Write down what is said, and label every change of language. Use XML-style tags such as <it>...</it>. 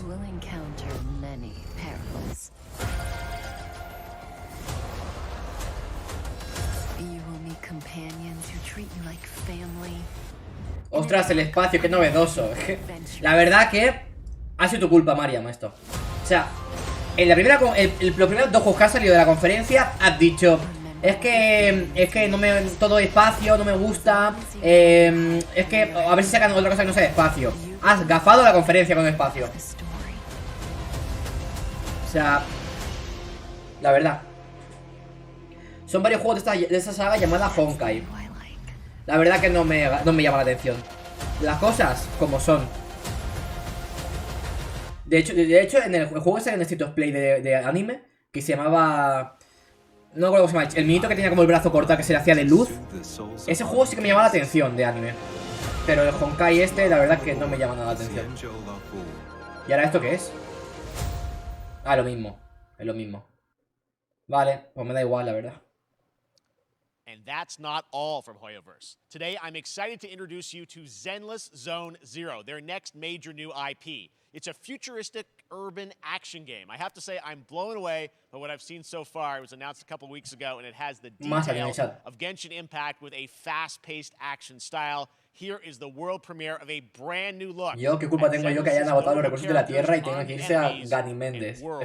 <en>you will encounter many perils. You will meet companions who treat you like family.</en> <es>Ostras, el espacio, qué novedoso. La verdad que ha sido tu culpa, Mariam, esto. O sea, en la primera, los primeros 2 juegos que han salido de la conferencia has dicho: es que no me, todo espacio no me gusta. Es que a ver si sacan otra cosa que no sea espacio. Has gafado la conferencia con espacio. O sea, la verdad. Son varios juegos de esta saga llamada Honkai. La verdad que no me llama la atención. Las cosas como son. De hecho en el juego ese en el State of Play de anime, que se llamaba... No recuerdo cómo se llama. El minito que tenía como el brazo cortado, que se le hacía de luz. Ese juego sí que me llama la atención de anime. Pero el Honkai este, la verdad que no me llama nada la atención. ¿Y ahora esto qué es? Ah, lo mismo. Es lo mismo. Vale, pues me da igual, la verdad.</es> <en>And that's not all from Hoyoverse. Today, I'm excited to introduce you to Zenless Zone Zero, their next major new IP. It's a futuristic urban action game. I have to say, I'm blown away by what I've seen so far. It was announced a couple weeks ago, and it has the details of Genshin Impact with a fast-paced action style. Here is the world premiere of a brand new look.</en> <es>Yo, ¿qué culpa tengo yo que hayan agotado los recursos de la Tierra y tengan que irse a Ganiméndez?</es>